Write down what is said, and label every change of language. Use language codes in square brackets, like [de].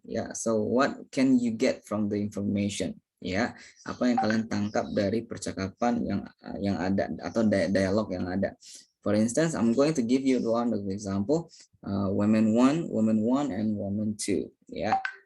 [en] Ya, so what can you get from the information? [id] Ya, apa yang kalian tangkap dari percakapan yang ada atau dialog yang ada. [en] For instance, I'm going to give you one example. Women 1, and woman 2. Ya.